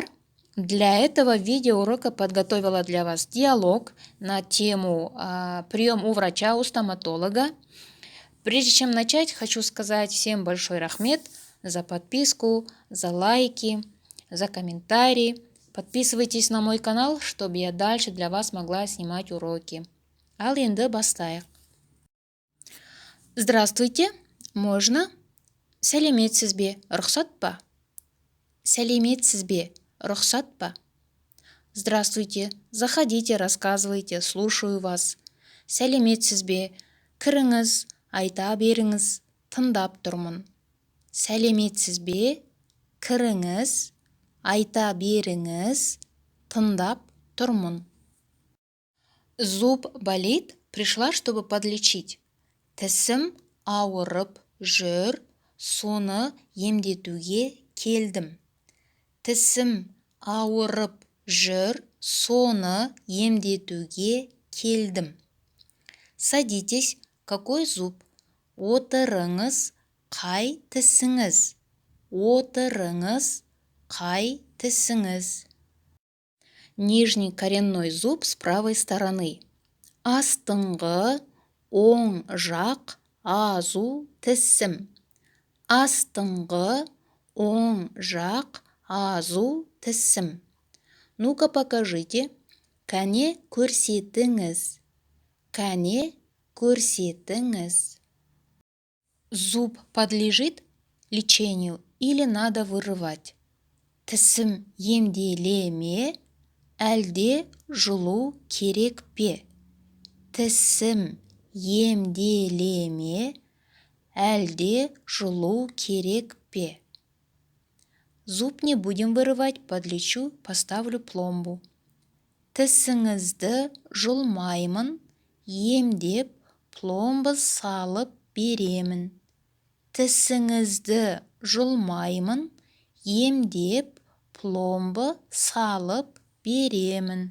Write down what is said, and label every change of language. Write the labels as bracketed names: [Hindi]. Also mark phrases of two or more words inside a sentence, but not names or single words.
[Russian] Для этого видеоурока подготовила для вас диалог на тему прием у врача, у стоматолога. Прежде чем начать, хочу сказать всем большой рахмет за подписку, за лайки, за комментарии. Подписывайтесь на мой канал, чтобы я дальше для вас могла снимать уроки. [Kazakh] Ал енді бастайық. [Russian] Здравствуйте, можно? [Kazakh] Сәлеметсіз бе, рұқсат па? Сәлеметсіз бе, рұқсат па? [Russian] Здравствуйте, заходите, рассказывайте, слушаю вас. [Kazakh] Сәлеметсіз бе, кіріңіз, айта беріңіз, тыңдап тұрмын. Сәлеметсіз бе, кіріңіз, айта беріңіз, тыңдап тұрмын. [Russian] Зуб болит, пришла, чтобы подлечить. [Kazakh] Тісім ауырып жүр, соны емдетуге келдім. Тісім ауырып жүр, соны емдетуге келдім. [Russian] Садитесь, какой зуб? [Kazakh] Отырыңыз, қай тісіңіз? Отырыңыз, қай тісіңіз? [Russian] Нижний коренной зуб с правой стороны. [Kazakh] Астыңғы оң жақ азу тісім. Астыңғы оң жақ азу тісім. [Russian] Ну-ка покажите. [Kazakh] Кәне көрсетіңіз. Кәне көрсетіңіз. [Russian] Зуб подлежит лечению или надо вырывать? [Kazakh] Тісім емделе ме, әлде жұлу керек пе? Тісім емделе ме, әлде жұлу керек пе? [Russian] Зуб не будем вырывать, подлечу, поставлю пломбу. [Kazakh] Тісіңізді жұлмаймын, емдеп, пломба салып беремін. Тісіңізді жұлмаймын, емдеп, пломба салып беремін.